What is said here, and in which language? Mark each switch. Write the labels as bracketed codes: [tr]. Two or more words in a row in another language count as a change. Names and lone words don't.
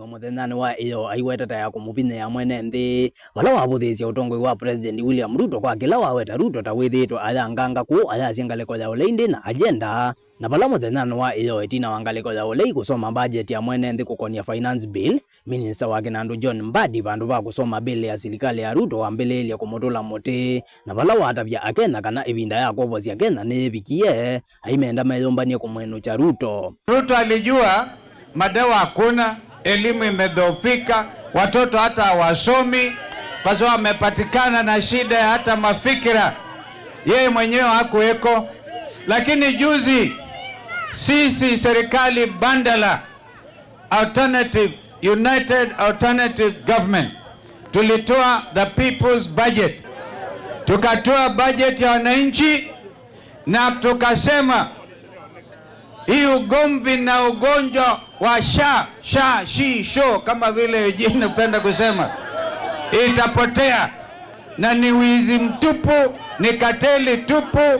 [kam] muthenani wa iyo aiwetata ya kumupine ya mwene nthi vala wavuthiisya utongoi wa President William Ruto kwa kila waweta Ruto ta withitwa aya nganga ku aya ngaliko ya uleindi na agenda na vala muthenani wa iyo etina wa ngaliko ya ulei kusoma budget ya mwene nthi kukonia finance bill Minister wa Kinandu John Mbadi vandu va kusoma bill ya serikali ya Ruto wambelelia kumutula muti na vala watavya akena kana ivinda ya kovosya Kenya ni vikie aimenda mayumbanie kumwenu cha Ruto. [sw] Ruto alijua madawa hakuna, elimu imedhoofika, watoto hata hawasomi kwa sababu wamepatikana na shida ya hata mafikira. Yeye mwenyewe hakuweko, lakini juzi sisi serikali bandala United Alternative Government tulitoa [en] the people's budget, [sw] tukatoa budget ya wananchi na tukasema hii ugomvi na ugonjwa wa sho kama vile jini upenda kusema itapotea, na ni wizi mtupu, ni kateli tupu.